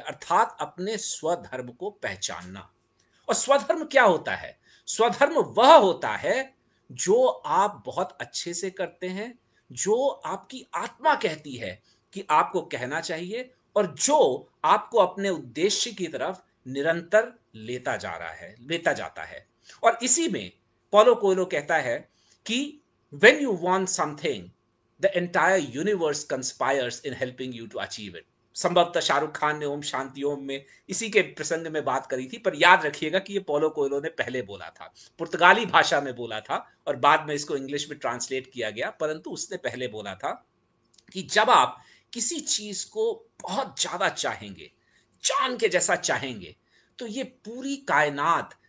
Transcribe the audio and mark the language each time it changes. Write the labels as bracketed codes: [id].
[hi] अर्थात अपने स्वधर्म को पहचानना। और स्वधर्म क्या होता है? स्वधर्म वह होता है जो आप बहुत अच्छे से करते हैं, जो आपकी आत्मा कहती है कि आपको कहना चाहिए और जो आपको अपने उद्देश्य की तरफ निरंतर लेता जाता है। और इसी में पोलो कोएलो कहता है कि [en] when you want something, the entire universe conspires in helping you to achieve it. [hi] संभवतः शाहरुख खान ने ओम शांति ओम में इसी के प्रसंग में बात करी थी, पर याद रखिएगा कि ये पोलो कोएलो ने पहले बोला था, पुर्तगाली भाषा में बोला था और बाद में इसको इंग्लिश में ट्रांसलेट किया गया, परंतु उसने पहले बोला था कि जब आप किसी चीज को बहुत ज्यादा चाहेंगे, चांद के जैसा चाहेंगे, तो ये पूरी कायनात,